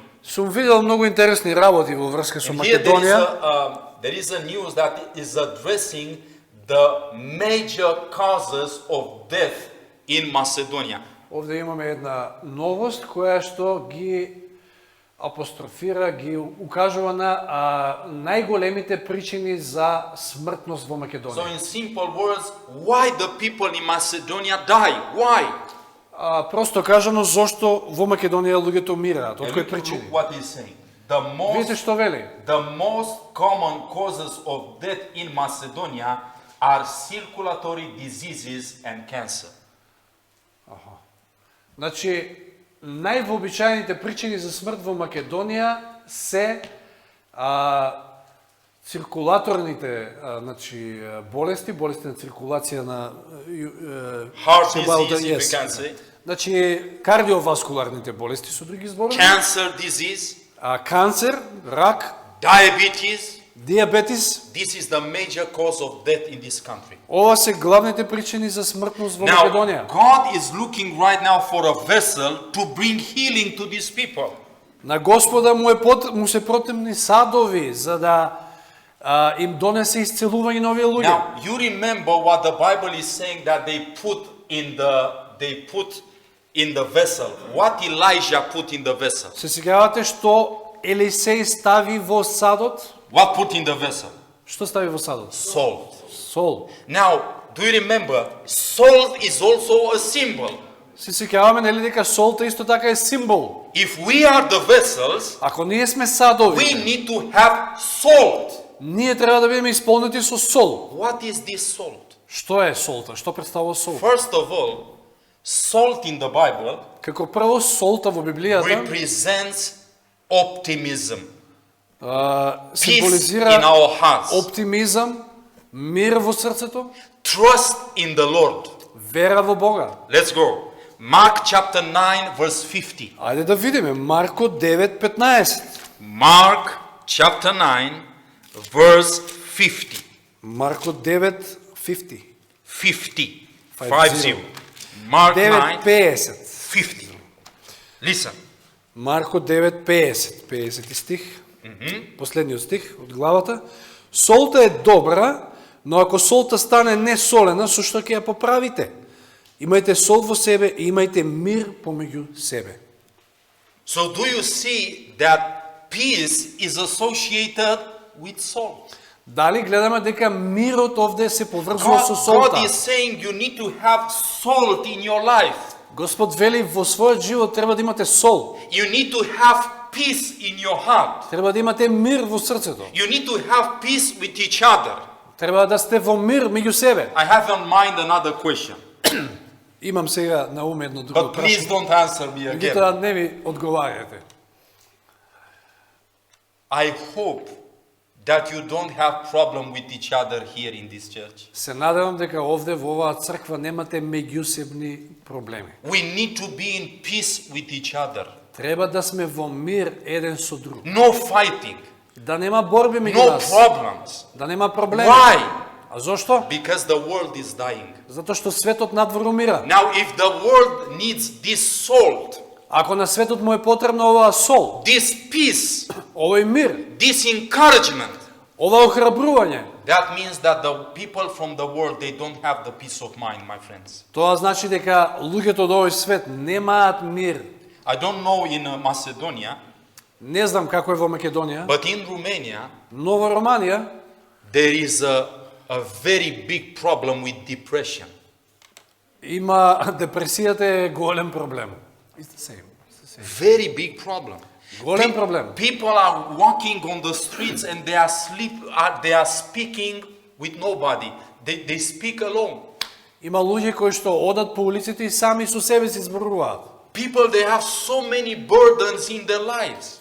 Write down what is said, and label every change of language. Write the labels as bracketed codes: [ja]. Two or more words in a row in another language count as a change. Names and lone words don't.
[mk] Сум видел многу интересни работи во врска со [en] And here [mk] Македонија. [en] there is a news that is addressing the major causes of death in Macedonia. [mk] Овде имаме една новост која што ги апострофира, ги укажува на најголемите причини за смртност во [en] So [mk] Македонија. [en] in simple words, why the people in Macedonia die? Why? [mk] Просто кажано, зошто во Македонија луѓето умираат? Од [en] And [mk] кои [en] look [mk] причини? [en] what he's saying. The [mk] Видите [en] most, [mk] што вели? [en] the most common causes of death in Macedonia are circulatory diseases and cancer. [mk] Значи, највообичаените причини за смрт во Македонија се циркулаторните значи, болести на циркулација на [en] Heart cerebral disease, if yes. we can say. [mk] Значи, кардиоваскуларните болести, со други зборови, [en] Cancer disease, [mk] канцер, рак, [en] diabetes. [mk] диабетис, [en] This is the major cause of death in this country. [mk] ова се главните причини за смртност во [en] Now, [mk] Македонија. [en] God is looking right now for a vessel to bring healing to these people. [mk] На Господа му се потребни садови за да им донесе исцелување на овие луѓе. [en] Now, you remember what the Bible is saying that they put in the vessel. What Elijah put in the vessel. [mk] Се сеќавате што Елисеј стави во садот? [en] What put in the vessel? [mk] Што стави во садот? [en] Salt. [mk] Сол. [en] Now, do you remember? Salt is also a symbol. [mk] Се сеќаваме нели дека солта исто така е символ. [en] If we are the vessels, [mk] Ако ние сме садови, [en] we need to have salt. [mk] ние треба да бидеме исполнети со сол. [en] What is this salt? [mk] Што е солта? Што представува сол? [en] First of all, salt in the Bible [mk] Како прво, солта во Библијата [en] represents optimism, peace in [mk] символизира [en] our hearts, [mk] оптимизам, мир во срцето, [en] trust in the Lord. [mk] вера во Бога. [en] Let's go. Mark chapter 9 verse 50. [mk] Ајде да видиме Марко 9:15. [en] Mark chapter 9 verse 50. [mk] Марко 9:50. 50. 50. [en] 50. Mark 9 [mk] 9:50. [en] 50. Listen. [mk] Марко 9:50. 50 стих. Последниот стих од главата. Солта е добра, но ако солта стане несолена, со што ќе ја поправите? Имајте сол во себе и имајте мир помеѓу себе. [en] So do you see that peace is associated with salt? [mk] Дали гледаме дека мирот овде се поврзува со [en] God [mk] солта? [en] is saying you need to have salt in your life. [mk] Господ вели во својот живот треба да имате сол. [en] You need to have peace in your heart. [mk] Треба да имате мир во срцето. [en] You need to have peace with each other. [mk] Треба да сте во мир меѓу себе. [en] I have in mind another question, [mk] Имам сега на ум едно друго [en] but please [mk] прашање. [en] don't answer me again. [mk] Меѓутоа не ми одговарате. [en] I hope that you don't have problem with each other here in this church. [mk] Се надевам дека овде во оваа црква немате меѓусебни проблеми. [en] We need to be in peace with each other. [mk] Треба да сме во мир еден со друг. [en] No fighting, [mk] Да нема борби меѓу [en] no [mk] нас. [en] problems. [mk] Да нема проблеми. [en] Why? [mk] А зошто? [en] Because the world is dying. [mk] Затоа што светот надвор умира. [en] Now, if the world needs this salt, [mk] Ако на светот му е потребна оваа сол, [en] this peace, [mk] овој мир, [en] this encouragement, [mk] ова охрабрување, [en] that means that the people from the world, they don't have the peace of mind, my friends. [mk] тоа значи дека луѓето од овој свет немаат мир. [en] I don't know in Macedonia, [mk] Не знам како е во Македонија, [en] but in Romania, [mk] но во Романија [en] there is a very big problem with depression. [mk] има депресијата е голем проблем. [en] It's the same. Very big problem. [mk] Голем проблем. [en] People are walking on the streets and they are speaking with nobody. They speak alone. [mk] Има луѓе кои што одат по улиците и сами со себе си зборуваат. [en] People, they have so many burdens in their lives.